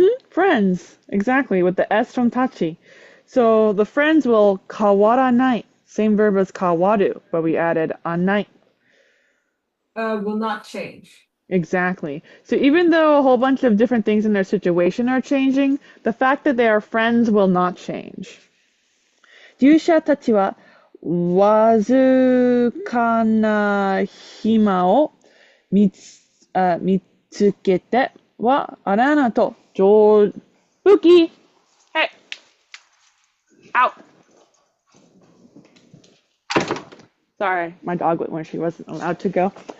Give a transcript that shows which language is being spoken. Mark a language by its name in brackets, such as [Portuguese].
[English] Friends, exactly, with the S from tachi. So the friends will kawaranai, same verb as kawaru, but we added anai. Will not change. Exactly. So even though a whole bunch of different things in their situation are changing, the fact that they are friends will not change. [Japanese] 従者たちはわずかな暇を見つけては、アランナと武器 [English] Hey! Out! Sorry, my dog went where she wasn't allowed to go.